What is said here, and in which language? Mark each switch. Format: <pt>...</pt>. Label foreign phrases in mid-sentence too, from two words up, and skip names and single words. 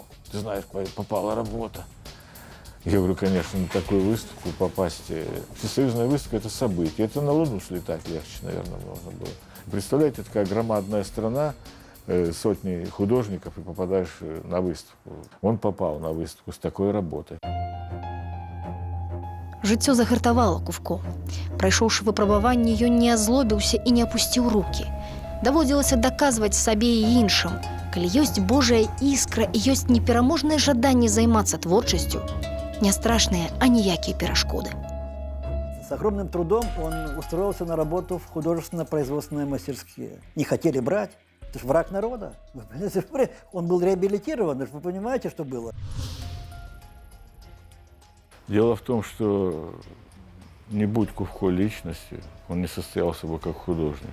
<ru>Ты знаешь, попала работа. Я говорю, конечно, на такую выставку попасть. Всесоюзная выставка – это событие. Это на Луну слетать легче, наверное, можно было. Представляете, такая громадная страна, сотни художников, и попадаешь на выставку. Он попал на выставку с такой работой.</ru> <be>Жыццё загартавала Кувко. Прайшоўшы выпрабаванне, ён не азлобіўся і не апусціў рукі. Даводзілася даказваць сабе і іншым, калі ёсць Божая іскра і ёсць непераможнае жаданне займацца творчасцю, не страшныя аніякія перашкоды.</be> <ru>С огромным трудом он устроился на работу в художественно-производственные мастерские. Не хотели брать. Это же враг народа. Он был реабилитирован, вы понимаете, что было? Дело в том, что не будь Кувко личностью, он не состоялся бы как художник.</ru>